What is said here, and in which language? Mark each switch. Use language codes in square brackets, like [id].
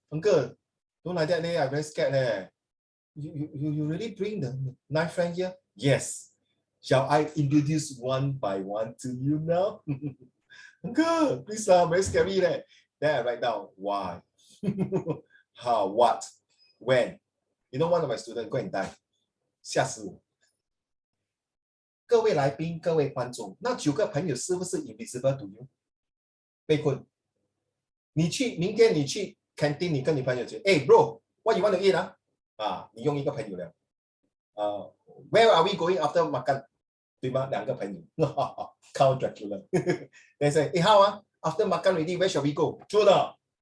[en] Uncle, don't like that, I'm very scared. You really bring the 9 friends here? Yes. Shall I introduce one by one to you now? Uncle, please, very scary. Then I write down why, how, what, when. You know, one of my students go and die. [zh] 吓死我。各位来宾，各位观众，那9个朋友是不是 [en] invisible to you？ [zh] 被困。明天你去 canteen， 你跟你朋友讲，哎 ，bro， [en] what you want to eat [zh] 啊？你用一个朋友了。 [en] Where are we going after makan？ [zh] 对吗？2个朋友。 [en] Count Dracula。 They say， 哎，how after makan already, where shall we go？ 做的。